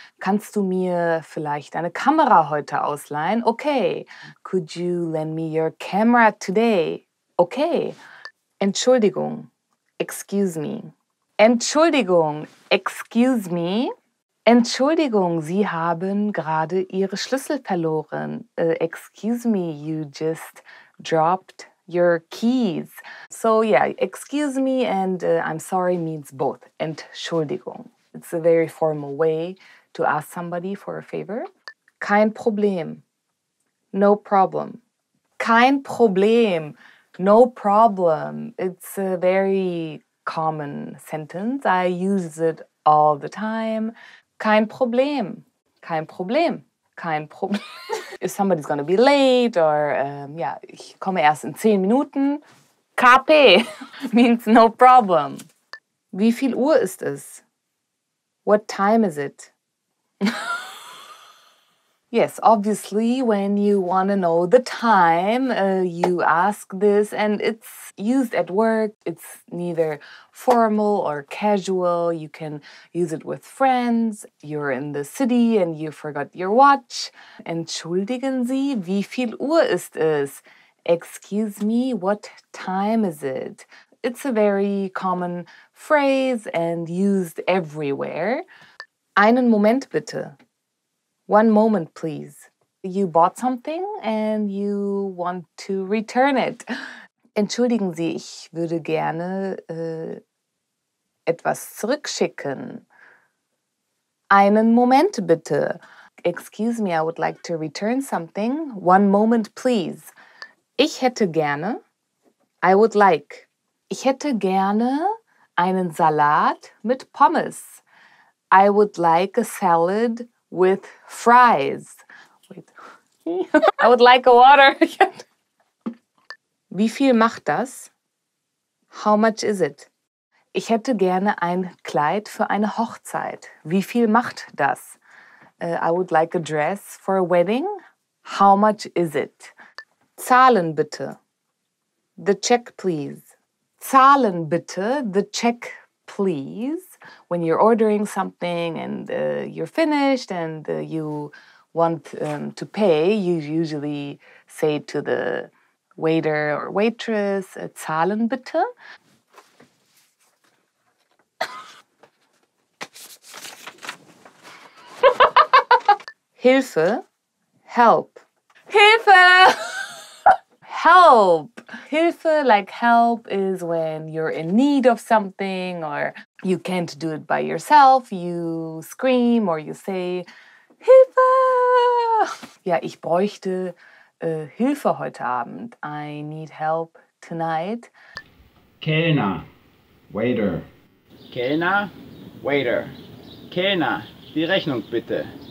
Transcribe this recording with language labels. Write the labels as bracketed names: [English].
[German] Kannst du mir vielleicht eine Kamera heute ausleihen? Okay. [English] Could you lend me your camera today? Okay. [German] Entschuldigung. [English] Excuse me. [German] Entschuldigung, [English] excuse me. [German] Entschuldigung, Sie haben gerade Ihre Schlüssel verloren. [English] Excuse me, you just dropped your keys. So yeah, excuse me and I'm sorry means both. [German] Entschuldigung. [English] It's a very formal way to ask somebody for a favor. [German] Kein Problem. [English] No problem. [German] Kein Problem. [English] No problem. It's a very common sentence. I use it all the time. [German] Kein Problem. Kein Problem. Kein Problem. [English] If somebody's gonna be late or yeah, [German] ich komme erst in 10 Minuten. [English] KP means no problem. [German] Wie viel Uhr ist es? [English] What time is it? Yes, obviously, when you want to know the time, you ask this, and it's used at work. It's neither formal or casual. You can use it with friends. You're in the city and you forgot your watch. [German] Entschuldigen Sie, wie viel Uhr ist es? [English] Excuse me, what time is it? It's a very common phrase and used everywhere. [German] Einen Moment bitte. [English] One moment, please. You bought something and you want to return it. [German] Entschuldigen Sie, ich würde gerne etwas zurückschicken. Einen Moment bitte. [English] Excuse me, I would like to return something. One moment, please. [German] Ich hätte gerne. [English] I would like. [German] Ich hätte gerne einen Salat mit Pommes. [English] I would like a salad with fries. Wait. I would like a water. [German] Wie viel macht das? [English] How much is it? [German] Ich hätte gerne ein Kleid für eine Hochzeit. Wie viel macht das? [English] I would like a dress for a wedding. How much is it? [German] Zahlen bitte. [English] The check, please. [German] Zahlen bitte. [English] The check, please. When you're ordering something and you're finished and you want to pay, you usually say to the waiter or waitress, [German] zahlen bitte. Hilfe, help. Hilfe! Help! [English] Hilfe, like help, is when you're in need of something or you can't do it by yourself. You scream or you say, Hilfe! [German] Ja, ich bräuchte Hilfe heute Abend. [English] I need help tonight. [German] Kellner, waiter. Kellner, waiter. Kellner, die Rechnung bitte.